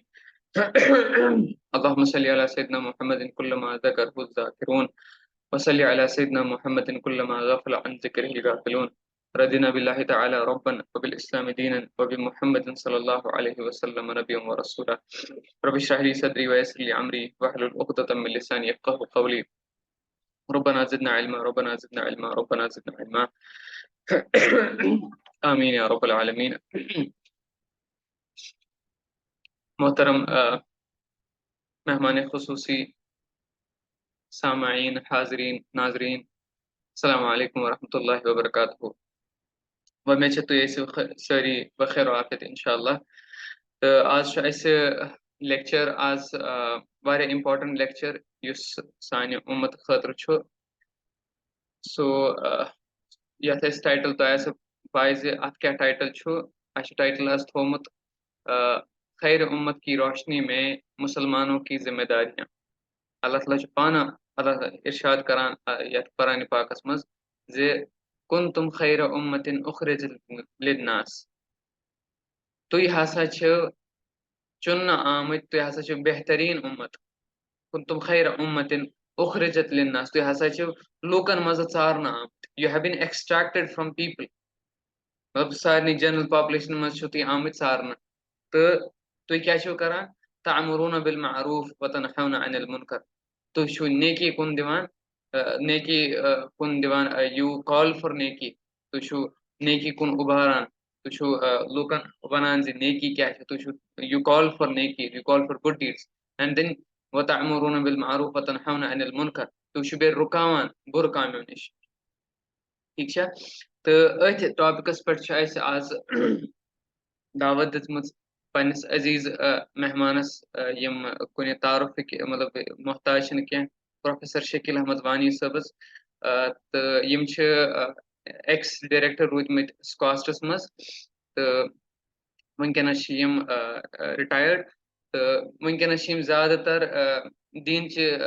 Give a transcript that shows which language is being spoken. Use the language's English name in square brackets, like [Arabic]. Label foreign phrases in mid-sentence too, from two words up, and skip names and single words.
[Arabic] اللهم صل على سيدنا محمد كلما ذكره الذاكرون وصل على سيدنا محمد كلما غفل عن ذكره الغافلون رضينا بالله تعالى ربا وبالإسلام دينا وبمحمد صلى الله عليه وسلم نبيا ورسولا رب اشرح لي صدري ويسر لي أمري واحلل عقدة من لساني يفقهوا قولي ربنا زدنا علما ربنا زدنا علما ربنا زدنا علما آمين يا رب العالمين [Kashmiri] محترم مہمان خصوصی سامعین حاضرین ناظرین [Arabic] السلام علیکم ورحمۃ اللہ وبرکاتہ [Kashmiri] ومید چھِ تُہۍ ٲسِو سٲری بخیر و عافیت [Arabic] انشاء اللہ [Kashmiri] تہٕ آز چھُ اَسہِ لیکچر آز واریاہ [English] important lecture [Kashmiri] یُس سانہِ اُمت خٲطرٕ چھُ سو یَتھ أسۍ ٹایٹل تۄہہِ آسہِ پاے زِ اَتھ کیٛاہ ٹایٹل چھُ اَسہِ چھُ ٹایٹل آز تھوٚومُت [Urdu] خیر امت کی روشنی میں مسلمانوں کی ذمہ داریاں [Kashmiri] اللہ تعالیٰ چھُ پانہٕ اللہ ارشاد کران یَتھ قرآنِ پاکس منٛز زِ [Arabic] کنتم خیر امتن اخرجت للناس [Kashmiri] تُہۍ ہسا چھِ چُننہٕ آمٕتۍ تُہۍ ہسا چھِو بہتریٖن اُمت [Arabic] کنتم خیر امتن اخرجت للناس [Kashmiri] تُہۍ ہسا چھِو لوٗکن منٛز ژارنہٕ آمٕتۍ [English] you have been extracted from people [Kashmiri] مطلب سارنٕے [English] general population [Kashmiri] منٛز چھِو تُہۍ آمٕتۍ ژارنہٕ تہٕ تُہۍ کیٛاہ چھِو کران [Arabic] تعمرون بالمعروف وتنہون عن [Kashmiri] المنکر تُہۍ چھِو نیکی کُن دِوان نیکی کُن دِوان [English] you call for [Kashmiri] نیکی تُہۍ چھِو نیکی کُن اُبھاران تُہۍ چھِو لوٗکن وَنان زِ نیکی کیٛاہ چھِ تُہۍ چھِو [English] you call for [Kashmiri] نیکی [English] you call for good deeds and then [Arabic] وتعمرون بالمعروف وتنہون عن المنکر [Kashmiri] تُہۍ چھِو بیٚیہِ رُکاوان بُرٕ کامیو نِش ٹھیٖک چھا تہٕ أتھۍ ٹاپِکس پٮ۪ٹھ چھِ اَسہِ آز دعوت دِژمٕژ پنٛنِس عزیٖز مہمانس یِم کُنہِ تعارُفٕکۍ مطلب محتاج چھِنہٕ کینٛہہ پروفیسر شکیل احمد وانی صٲبس تہٕ یِم چھِ [English] ex director [Kashmiri] روٗدمٕتۍ سکاسٹس منٛز تہٕ وٕنکیٚنس چھِ یِم رِٹایٲرڈ تہٕ وٕنکیٚنس چھِ یِم زیادٕ تر دیٖنچہِ